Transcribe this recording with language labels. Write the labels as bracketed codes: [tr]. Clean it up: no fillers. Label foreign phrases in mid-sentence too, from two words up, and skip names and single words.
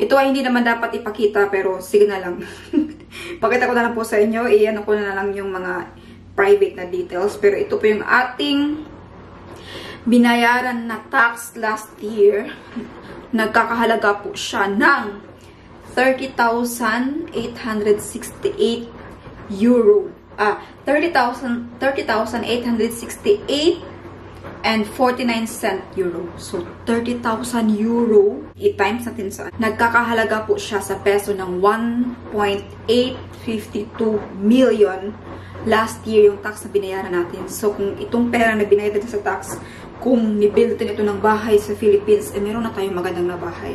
[tl] Ito ay hindi naman dapat ipakita, pero sige na lang. Pakita ko na lang po sa inyo, iyan ko na lang yung mga private na details. Pero ito po yung ating binayaran na [en] tax last year. [tl] Nagkakahalaga po siya ng 30,868 euro. [en] 30,868 and 49 cent euro. [tl] So, 30,000 euro, i-times natin sa, nagkakahalaga po siya sa peso ng 1.852 million [en] last year [tl] yung tax na binayaran natin. So, kung itong pera na binayaran natin sa tax, kung nibuild natin ito ng bahay sa Philippines, meron na tayong magandang na bahay.